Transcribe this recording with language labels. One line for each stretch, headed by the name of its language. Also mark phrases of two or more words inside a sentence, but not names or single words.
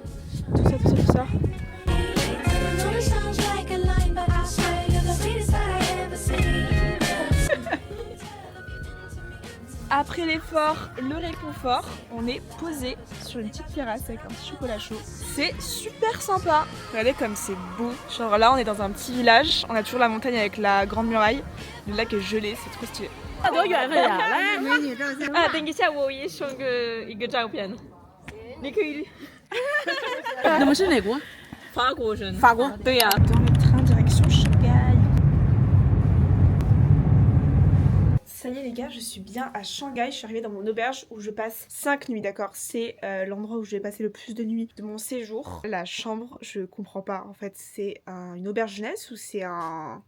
French: Après l'effort, le réconfort, on est posé sur une petite terrasse avec un petit chocolat chaud. C'est super sympa. Regardez comme c'est beau. Genre là on est dans un petit village, on a toujours la montagne avec la grande muraille. Le lac est gelé, c'est trop stylé.
Chinese: 等一下，我也送一个照片，你可以。你们是哪国？法国人。法国。对呀。
French: Dans le train direction Shanghai. Ça y est les gars, je suis bien à Shanghai, je suis arrivée dans mon auberge où je passe 5 nuits, d'accord? C'est l'endroit où je vais passer le plus de nuits de mon séjour. La chambre, je comprends pas, en fait c'est une auberge jeunesse ou c'est un...